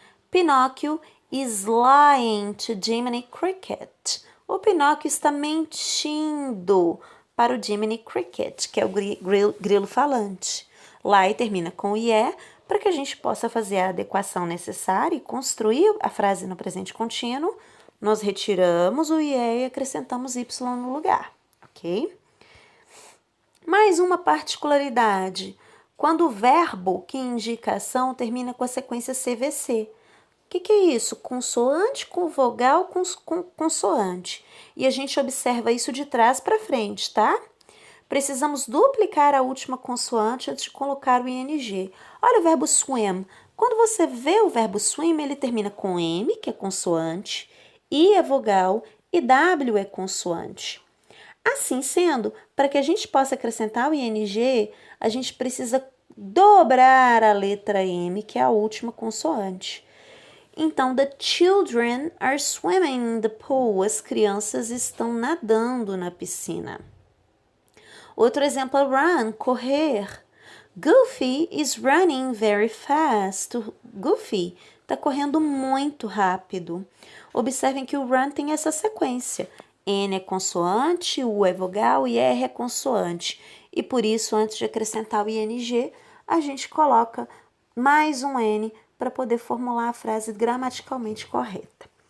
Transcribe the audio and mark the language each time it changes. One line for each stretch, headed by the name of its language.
English: Pinóquio is lying to Jiminy Cricket.
Portuguese: O Pinóquio está mentindo para o Jiminy Cricket, que é o grilo falante. Lie termina com o IE para que a gente possa fazer a adequação necessária e construir a frase no presente contínuo. Nós retiramos o IE e acrescentamos Y no lugar, ok? Mais uma particularidade. Quando o verbo que indica a ação termina com a sequência CVC. O que é isso? Consoante com vogal com consoante. E a gente observa isso de trás para frente, tá? Precisamos duplicar a última consoante antes de colocar o ing. Olha o verbo swim. Quando você vê o verbo swim, ele termina com M, que é consoante, I é vogal e W é consoante. Assim sendo, para que a gente possa acrescentar o ing, a gente precisa dobrar a letra M, que é a última consoante. Então,
English: the children are swimming in the pool.
Portuguese: As crianças estão nadando na piscina. Outro exemplo é run, correr.
English: Goofy is running very fast.
Portuguese: O Goofy está correndo muito rápido. Observem que o run tem essa sequência. N é consoante, U é vogal e R é consoante. E por isso, antes de acrescentar o ing, a gente coloca mais um N para poder formular a frase gramaticalmente correta.